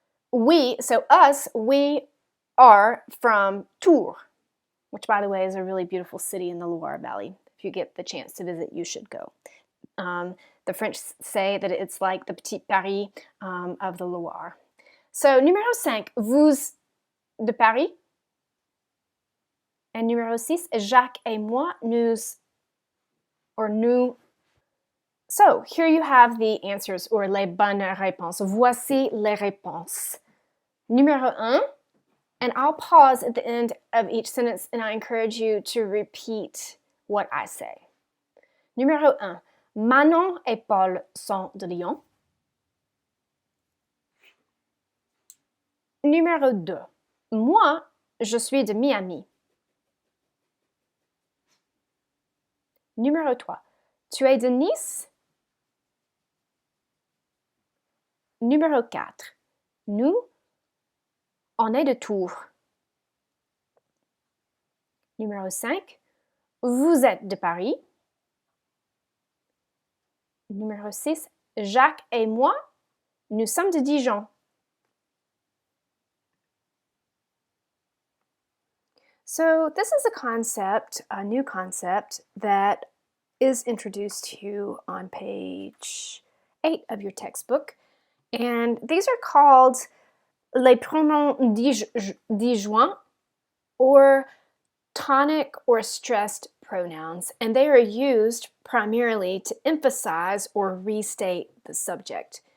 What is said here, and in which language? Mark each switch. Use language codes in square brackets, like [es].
[en] We, so us, we are from Tours, which, by the way, is a really beautiful city in the Loire Valley, if If you get the chance to visit, you should go. The French say that it's like the Petit Paris of the Loire. [fr] So, numéro 5, vous de Paris. And numéro 6, Jacques et moi, nous. [en] So, here you have the answers, or [fr] les bonnes réponses. Voici les réponses. [en] Numéro 1, and I'll pause at the end of each sentence and I encourage you to repeat what I say. [fr] Numéro 1, Manon et Paul sont de Lyon. Numéro 2, moi, je suis de Miami. Numéro 3, tu es de Nice? Numéro 4, nous, on est de Tours. Numéro 5, vous êtes de Paris. Numéro 6, Jacques et moi, nous sommes de Dijon. [en] So this is a concept, a new concept that is introduced to you on page 8 of your textbook. And these are called [fr] les pronoms disjoints, [en] or tonic or stressed pronouns, and they are used primarily to emphasize or restate the subject.